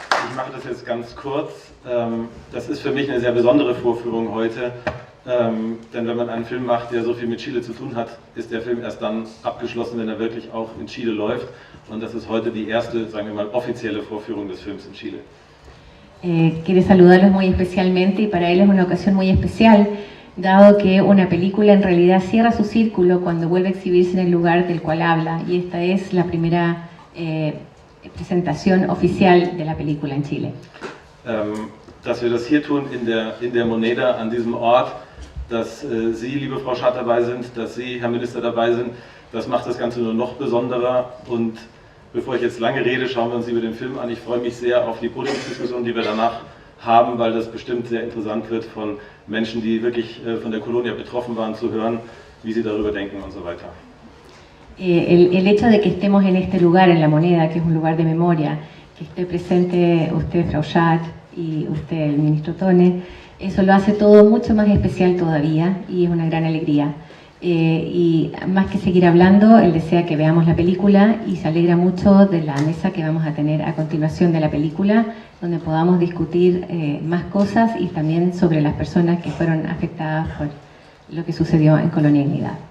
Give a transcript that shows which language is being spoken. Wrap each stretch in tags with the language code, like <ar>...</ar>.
<de>Ich mache das jetzt ganz kurz. Das ist für mich eine sehr besondere Vorführung heute, denn wenn man einen Film macht, der so viel mit Chile zu tun hat, ist der Film erst dann abgeschlossen, wenn er wirklich auch in Chile läuft. Und das ist heute die erste, sagen wir mal, offizielle Vorführung des Films in Chile.</de> <es>Quiere saludarlos muy especialmente y para él es una ocasión muy especial, dado que una película en realidad cierra su círculo cuando vuelve a exhibirse en el lugar del cual habla, y esta es la primera presentación oficial de la película en Chile.</es> <de>Dass wir das hier tun in der Moneda an diesem Ort, dass Sie, liebe Frau Schad, dabei sind, dass Sie, Herr Minister, dabei sind, das macht das Ganze nur noch besonderer. Und bevor ich jetzt lange rede, schauen wir uns lieber den Film an. Ich freue mich sehr auf die Podiumsdiskussion, die wir danach haben, weil das bestimmt sehr interessant wird von Menschen, die wirklich von der Colonia betroffen waren, zu hören, wie sie darüber denken und so weiter.</de> <es>El hecho de que estemos en este lugar, en La Moneda, que es un lugar de memoria, que esté presente usted, Frau Schad, y usted, el ministro Tone, eso lo hace todo mucho más especial todavía y es una gran alegría. Y más que seguir hablando, él desea que veamos la película y se alegra mucho de la mesa que vamos a tener a continuación de la película, donde podamos discutir más cosas y también sobre las personas que fueron afectadas por lo que sucedió en Colonia Dignidad.</es>